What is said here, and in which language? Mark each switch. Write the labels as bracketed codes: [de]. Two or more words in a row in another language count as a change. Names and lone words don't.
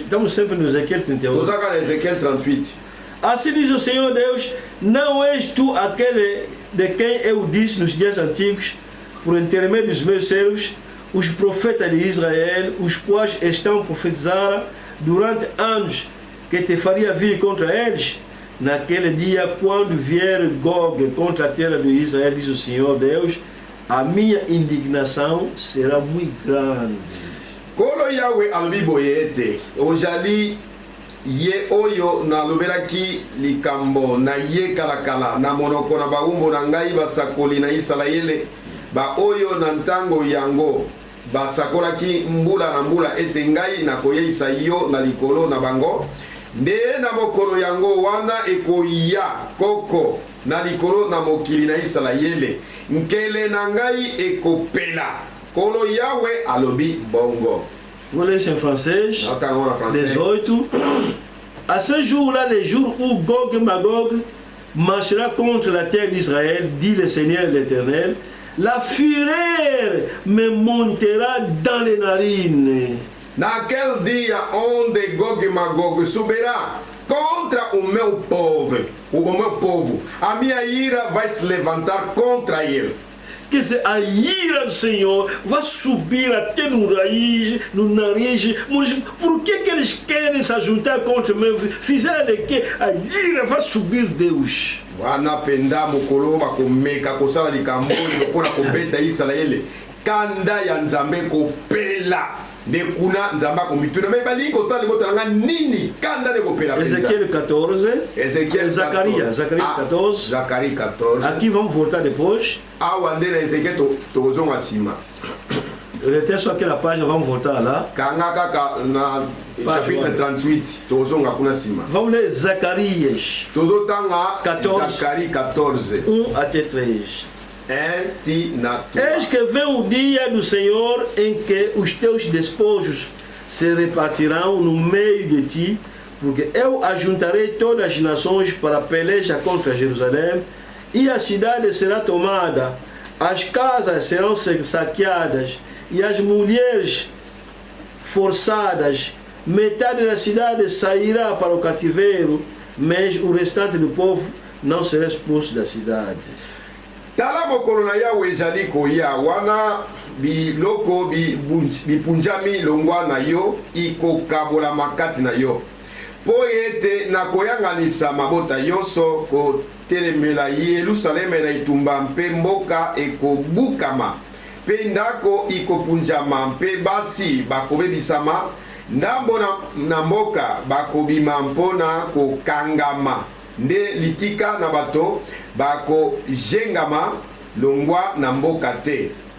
[pt] Estamos sempre no Ezequiel 38. Assim diz o Senhor Deus: não és tu aquele de quem eu disse nos dias antigos, por intermédio dos meus servos, os profetas de Israel, os quais estão profetizando durante anos, que te faria vir contra eles? Naquele dia, quando vier Gog contra a terra de Israel, diz o Senhor Deus, a minha indignação será muito grande. [ln] Kolo Yahweh alobi boyete ojali ye oyo na lobelaki likambo na ye kalakala na monoko na baumbo na ngai basakoli na Israele ba oyo na ntango yango basakolaki mbula na mbula ete ngai na koyeisa yo na likolo na bango nde na mokolo yango wana ekoya koko na likolo na mokili na Israele nkele na ngai ekopela kolo Yahweh alobi bongo. [pt] Vou ler isso em francês. 18. [fr] À ce jour-là, le jour où Gog et Magog marchera contre la terre d'Israël, dit le Seigneur l'Éternel, la fureur me montera dans les narines. [pt] Naquele dia onde Gog e Magog subirá contra o meu povo, a minha ira vai se levantar contra ele. Quer dizer, a ira do Senhor vai subir até no nariz. Por que eles querem se juntar contra mim? Fizeram de que a ira vai subir Deus. [ln] Wanapenda mokolo bakomeka kosala likambo mpona kobeta Israele. Kanda ya Nzambe kopela. Nekuna Nzamba komituna me bali kosala libotanga nini kanda ne kopela penza. [pt] Ezequiel 14. Ezequiel [fr] Zacharie 14. Zacharie 14. [pt] Aqui vamos voltar depois. [ln] Awande na Ezequiel tozonga sima. [fr] Retez sur quelle page, [pt] vamos voltar lá. [ln] Kanga kaka na chapitre 38 tozonga kuna sima. [pt] Vamos ler Zacarias. [ln] Tozotanga 14. [fr] Zacharie 14. [pt] 1 até 3. Eis que vem o dia do Senhor em que os teus despojos se repartirão no meio de ti, porque eu ajuntarei todas as nações para peleja contra Jerusalém, e a cidade será tomada, as casas serão saqueadas, e as mulheres forçadas, metade da cidade sairá para o cativeiro, mas o restante do povo não será expulso da cidade. [ln] Tala mokolo na Yawe ezali koya wana biloko bipunjami longwa na yo ikokabola makati na yo po ete nakoyanganisa mabota yonso kotelemela Yerusaleme na itumba mpe mboka ekobukama mpe ndako ikopunjama mpe basi bakobebisama ndambo na mboka bakobima mpona kokangama nde litika na bato bako jengama longwa na mboka te.